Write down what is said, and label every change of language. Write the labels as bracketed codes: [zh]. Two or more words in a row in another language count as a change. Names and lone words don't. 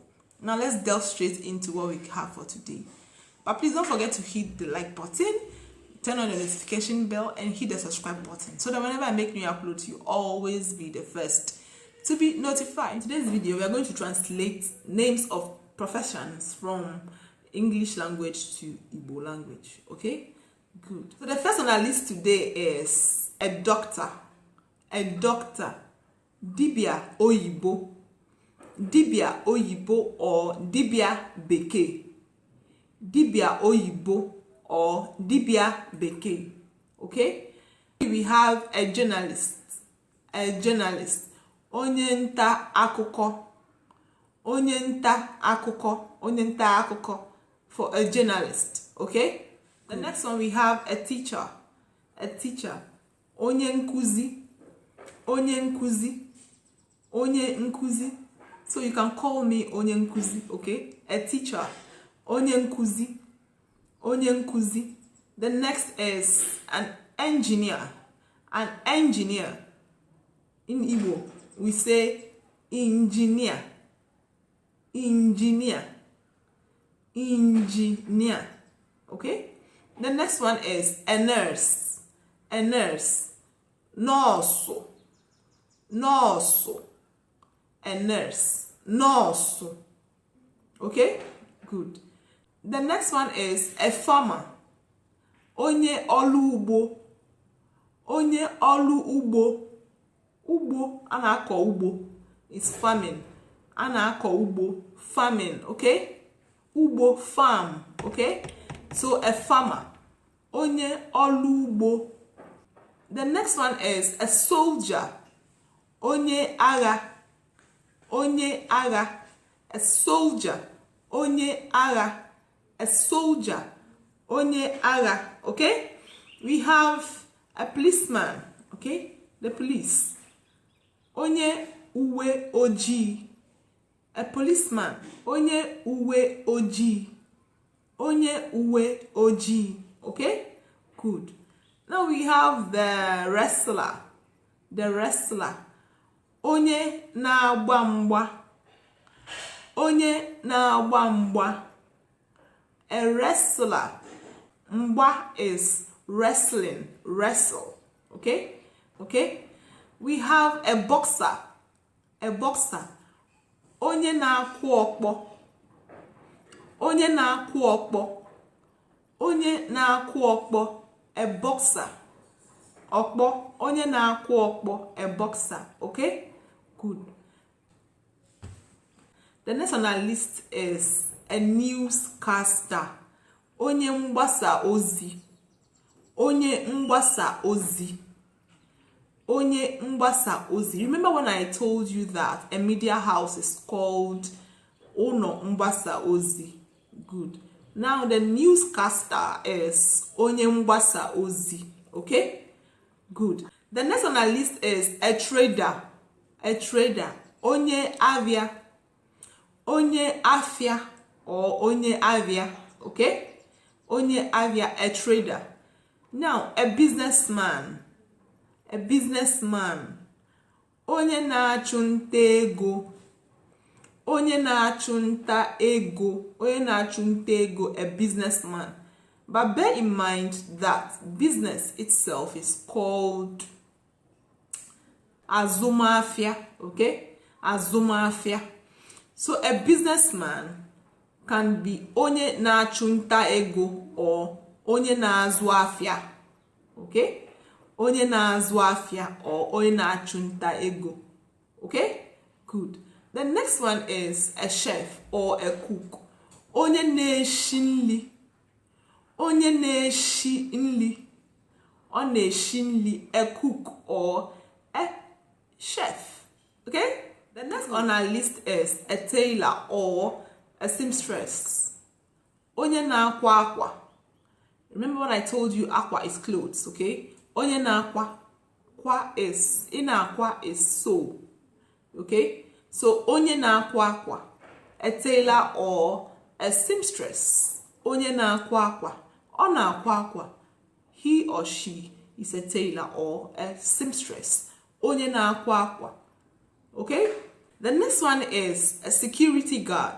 [en] Now let's delve straight into what we have for today. But please don't forget to hit the like button, turn on the notification bell, and hit the subscribe button so that whenever I make new uploads, you always be the first to be notified. In today's video, we are going to translate names of professions from English language to Igbo language. Okay, good. So the first on our list today is a doctor. A doctor. [ig] Dibia Oyibo. Dibia Oyibo or Dibia Beke. Dibia Oyibo or Dibia Beke. [en] Okay? We have a journalist. A journalist. [ig] Onye nta akụkọ. Onye nta akụkọ. Onye nta akụkọ [en] for a journalist. Okay? The next one we have a teacher. A teacher. [ig] Onye nkuzi. Onye nkuzi. Onye nkuzi. [en] So you can call me [ig] Onye nkuzi, [en] okay? A teacher. [ig] Onye nkuzi. Onye nkuzi. [en] The next is an engineer. An engineer. In Igbo, we say engineer. Engineer. Engineer. Okay? The next one is a nurse. A nurse. Nurse. Nurse. A nurse. Nurse. Okay? Good. The next one is a farmer. [ig] Onye olu ugbo. Onye olu ugbo. Ugbo, anako ugbo. [en] It's farming. [ig] Anako ugbo. [en] Farming. Okay? [ig] Ugbo, [en] farm. Okay? So a farmer. [ig] Onye olu ugbo. [en] The next one is a soldier. [ig] Onye agha. Onye agha. [en] A soldier. [ig] Onye agha. [en] A soldier. [ig] Onye agha. [en] Okay? We have a policeman. Okay? The police. [ig] Onye uwe oji. [en] A policeman. [ig] Onye uwe oji. Onye uwe oji. [en] Okay? Good. Now we have the wrestler. The wrestler. [ig] Onye na-agba mgba. Onye na-agba mgba. [en] A wrestler. Mgba is wrestling. Wrestle. Okay? Okay? We have a boxer. A boxer. [ig] Onye na-akwụ ọkpọ. Onye na-akwụ ọkpọ. Onye na-akwụ ọkpọ. [en] A boxer. [ig] Ọkpọ. Onye na-akwụ ọkpọ. [en] A boxer. Okay? Good. The next on our list is a newscaster. [ig] Onye mgbasa ozi. Onye mgbasa ozi. Onye mgbasa ozi. [en] Remember when I told you that a media house is called [ig] Ono Mgbasa Ozi? [en] Good. Now the newscaster is [ig] Onye mgbasa ozi. [en] Okay? Good. The next on our list is a trader. A trader. [ig] Onye avia. Onye afia or onye avia. Okay? Onye avia, [en] a trader. Now, a businessman. A businessman. [ig] Onye na-achụnta ego. Onye na-achụnta ego. Onye na-achụnta ego, [en] a businessman. But bear in mind that business itself is called azụmahịa. Okay? Azụmahịa. So a businessman can be [ig] onye na-achụnta ego [en] or [ig] onye na-azụ afịa. [en] Okay? Onye na-azụ afịa or onye na-achụnta ego. Okay? Good. The next one is a chef or a cook. [ig] Onye na-eshi nri. Onye na-eshi nri. Ọ na-eshi nri, [en] a cook or a chef. Okay? The next on our list is a tailor or a seamstress. [ig] Onye na-akwa akwa. [en] Remember when I told you aqua is clothes, okay? [ig] Onye na-akwa, kwa is, ina-akwa [en] is sew, okay? So [ig] onye na-akwa akwa, [en] a tailor or a seamstress. [ig] Onye na-akwa akwa, ọ na-akwa akwa. [en] He or she is a tailor or a seamstress. [ig] Onye na-akwa akwa, [en] okay? The next one is a security guard.